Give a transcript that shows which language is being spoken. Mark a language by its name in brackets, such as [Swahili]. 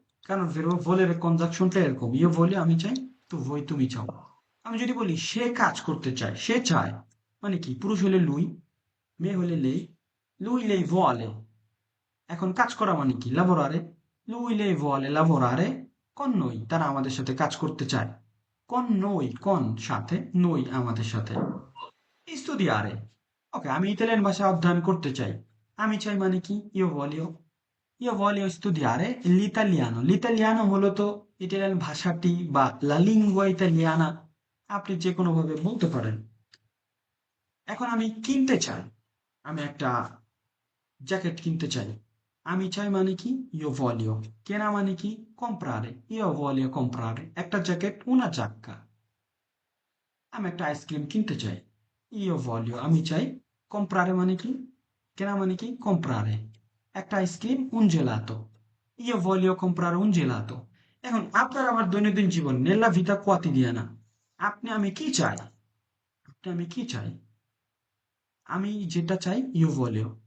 [Bangla] কারণ ভোলের কনজাকশনটা এরকম, ইয়ে voglio আমি চাই, তো voi তুমি চাও। আমি যদি বলি সে কাজ করতে চায়, সে চায়, মানে কি, পুরুষ হলে lui, মেয়ে হলে lei, [Italian] lui lei vuole। [Bangla] এখন কাজ করা মানে কি, lavorare, [Italian] lui lei vuole lavorare con noi, [Bangla] তারা আমাদের সাথে কাজ করতে চায়। [Italian] con noi, [Bangla] con সাথে, noi আমাদের সাথে। studiare, ওকে, আমি ইতালিয়ান ভাষা অধ্যয়ন করতে চাই। আমি চাই মানে কি, [Italian] io voglio studiare l'italiano। [Bangla] l'italiano মূলত ইটালিয়ান ভাষাটি বা [Italian] লা লিঙ্গুয়া ইতালিয়ানা, [Bangla] আপনি যে কোনো ভাবে বলতে পারেন। এখন আমি কিনতে চাই, আমি একটা জ্যাকেট কিনতে চাই। আমি চাই মানে কি, [Italian] io voglio। [Bangla] কেনা মানে কি, comprare, [Italian] io voglio comprare [Bangla] একটা জ্যাকেট, [Italian] una giacca। [Bangla] আমি একটা আইসক্রিম কিনতে চাই, io voglio আমি চাই, comprare মানে কি, কেনা মানে কি, comprare একটা ice cream, un gelato, [Italian] io voglio comprare un gelato। [Bangla] এখন আপনার আমার দৈনন্দিন জীবন, [Italian] nella vita quotidiana, [Bangla] আমি কি চাই, আমি কি চাই, আমি যেটা চাই, [Italian] io voglio।